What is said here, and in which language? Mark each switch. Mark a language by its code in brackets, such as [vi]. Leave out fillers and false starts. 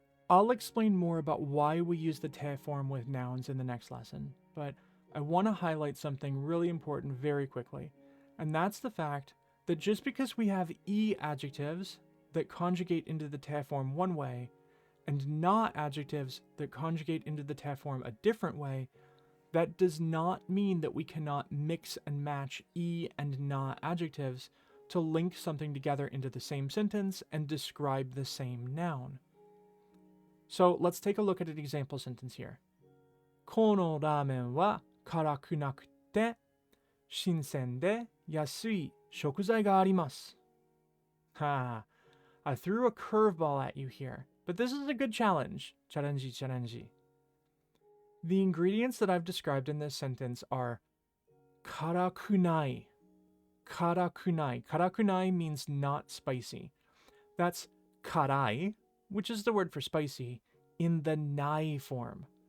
[en] I'll explain more about why we use the te form with nouns in the next lesson, but I want to highlight something really important very quickly, and that's the fact that just because we have e adjectives that conjugate into the te form one way, and na adjectives that conjugate into the te form a different way, that does not mean that we cannot mix and match e and na adjectives to link something together into the same sentence and describe the same noun. So let's take a look at an example sentence here. [ja] このラーメンは辛くなくて新鮮で安い食材があります. [en] Ha, I threw a curveball at you here, but this is a good challenge. Challenge. The ingredients that I've described in this sentence are karakunai. Karakunai. Karakunai means not spicy. That's karai, which is the word for spicy, in the nai form.